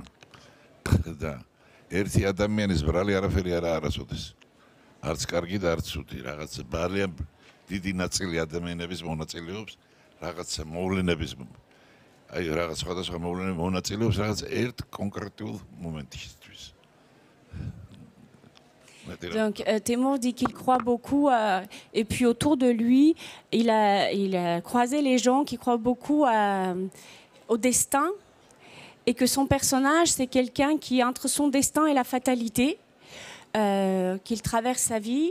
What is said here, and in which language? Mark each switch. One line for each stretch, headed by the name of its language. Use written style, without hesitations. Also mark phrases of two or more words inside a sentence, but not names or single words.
Georgian: და ერთი ადამიანის ბრალი არაფერი არა არასოდეს. არც კარგი და არც ცუდი, რაღაც ძალიან დიდი ნაწილი ადამიანების მონაწილეობს რაღაცა მოვლენების, აი რაღაც სხვადასხვა მოვლენების მონაწილეობს რაღაც ერთ კონკრეტულ მომენტისთვის.
French: Donc Teimour dit qu'il croit beaucoup, et puis autour de lui, il a croisé les gens qui croient beaucoup au destin, et que son personnage, c'est quelqu'un qui est entre son destin et la fatalité, qu'il traverse sa vie.